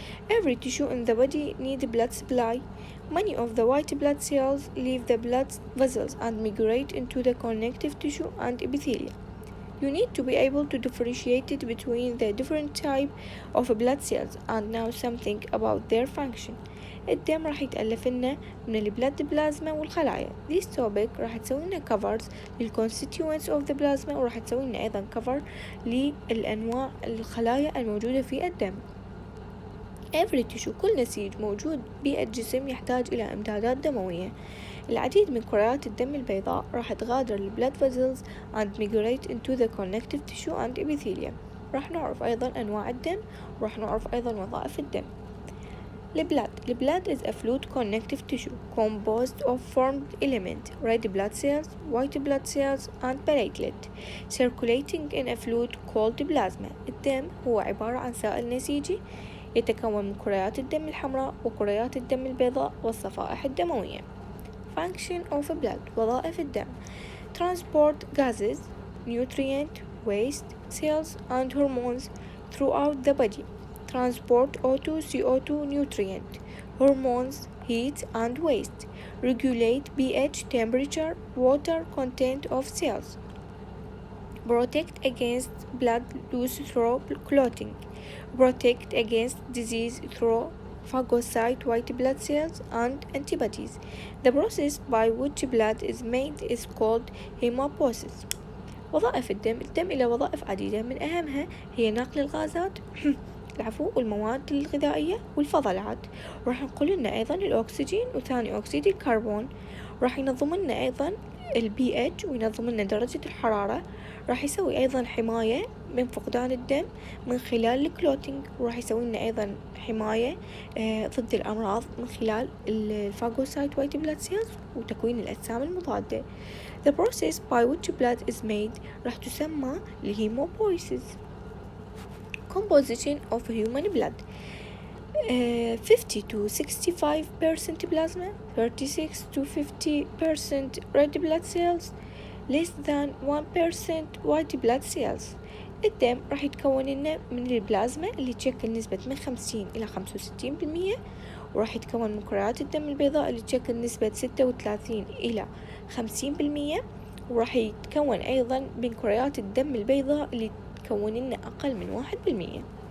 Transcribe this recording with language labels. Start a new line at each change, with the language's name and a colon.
English: Every tissue in the body needs blood supply. Many of the white blood cells leave the blood vessels and migrate into the connective tissue and epithelium. You need to be able to differentiate between the different type of blood cells. And now something about their function.
Arabic: الدم راح يتألف لنا من البلد بلازما والخلايا.
English: This topic
Arabic: راح تسوي لنا
English: covers
Arabic: لل
English: constituents of the plasma
Arabic: وراح تسوي لنا أيضا
English: cover
Arabic: للأنواع الخلايا الموجودة في الدم.
English: Every tissue
Arabic: كل نسيج موجود بالجسم يحتاج إلى إمدادات دموية. العديد من كريات الدم البيضاء راح تغادر البلاد
English: vessels and migrate into the connective tissue and epithelium.
Arabic: راح نعرف أيضا أنواع الدم وراح نعرف أيضا وظائف الدم.
English: The blood is a fluid connective tissue composed of formed elements, red blood cells, white blood cells, and platelet, circulating in a fluid called plasma.
Arabic: الدم هو عبارة عن سائل نسيجي يتكون من كريات الدم الحمراء وكريات الدم البيضاء والصفائح الدموية.
English: Function of blood.
Arabic: وظائف الدم:
English: transport gases, nutrient, waste, cells, and hormones throughout the body. Transport O2, CO2, nutrient, hormones, heat, and waste. Regulate pH, temperature, water content of cells. Protect against blood loss through clotting. Protect against disease through phagocyte white blood cells and antibodies. The process by which blood is made is called hemopoiesis.
Arabic: وظائف الدم إلى وظائف عديدة، من أهمها هي نقل الغازات والمواد الغذائية والفضلات. راح نقول لنا أيضا الأكسجين وثاني أكسيد الكربون. راح ينظم لنا أيضا الPH وينظم لنا درجة الحرارة. راح يسوي أيضا حماية من فقدان الدم من خلال الكلوتينج، وراح يسوي لنا أيضا حماية ضد الأمراض من خلال الفاغوسايت وايت بلاد سيلز وتكوين الأجسام المضادة.
English: The process by which blood is made
Arabic: راح تسمى الهيموبويسيس.
English: Composition of human blood: 50 to 65% plasma, 36 to 50% red blood cells, less than 1% white blood cells.
Arabic: الدم راح يتكون لنا من البلازما اللي تشكل نسبة من 50 إلى 65%، وراح يتكون من كريات الدم البيضاء اللي تشكل نسبة 36 إلى 50%، وراح يتكون أيضا من كريات الدم البيضاء اللي تكون لنا أقل من 1%.